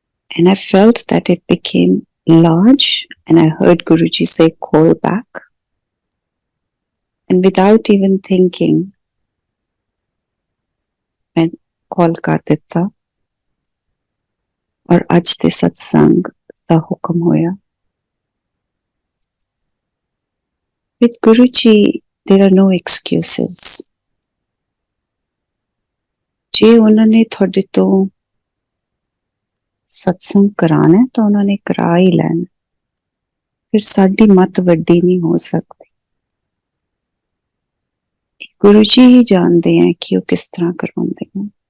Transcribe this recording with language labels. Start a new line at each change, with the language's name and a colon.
English: and I felt that it became large and I heard Guruji say call back, and without even thinking
Punjabi: मैं call कर ਦਿੱਤਾ ਔਰ ਅੱਜ ਦੇ ਸਤਸੰਗ ਦਾ ਹੁਕਮ ਹੋਇਆ।
English: With Guruji there are no excuses.
Punjabi: ਜੇ ਉਹਨਾਂ ਨੇ ਤੁਹਾਡੇ ਤੋਂ ਸਤਸੰਗ ਕਰਾਣਾ ਤਾਂ ਉਹਨਾਂ ਨੇ ਕਰਾ ਹੀ ਲੈਣਾ, ਫਿਰ ਸਾਡੀ ਮੱਤ ਵੱਡੀ ਨਹੀਂ ਹੋ ਸਕਦੀ। ਗੁਰੂ ਜੀ ਹੀ ਜਾਣਦੇ ਹੈ ਕਿ ਉਹ ਕਿਸ ਤਰ੍ਹਾਂ ਕਰਵਾਉਂਦੇ ਹਨ।